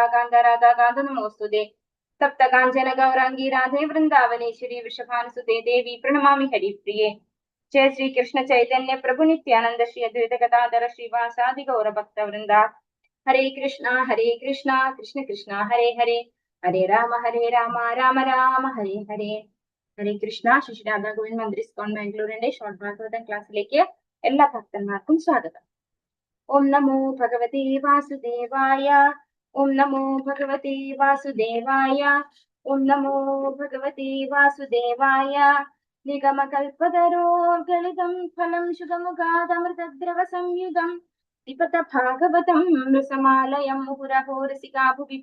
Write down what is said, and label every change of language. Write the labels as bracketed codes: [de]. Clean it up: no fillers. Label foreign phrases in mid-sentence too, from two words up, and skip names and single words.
[sa] कान्त राधा कान्त नमोऽस्तु ते सप्त काञ्चन गौराङ्गि राधे वृन्दावनेश्वरि वृषभानुसुते देवि प्रणमामि हरिप्रिये जय श्री कृष्ण चैतन्य प्रभु नित्यानन्द श्री अद्वैत गदाधर श्रीवासादि गौर भक्त वृन्द हरे कृष्ण कृष्ण कृष्ण हरे हरे हरे राम राम राम हरे हरे हरे कृष्ण श्री राधा गोविन्द मन्दिर ISKCON [ml] ബാംഗ്ലൂരിന്റെ ഷോർട്ട് ഭാഗവതം ക്ലാസ്സിലേക്ക് എല്ലാ ഭക്തന്മാർക്കും സ്വാഗതം. [sa] ॐ नमो भगवते वासुदेवाय ॐ नमो भगवते वासुदेवाय ॐ नमो भगवते वासुदेवाय निगमकल्पतरोर् गलितं फलं शुकमुखादमृतद्रवसंयुतम् पिबत भागवतं रसमालयं मुहुरहो रसिका भुवि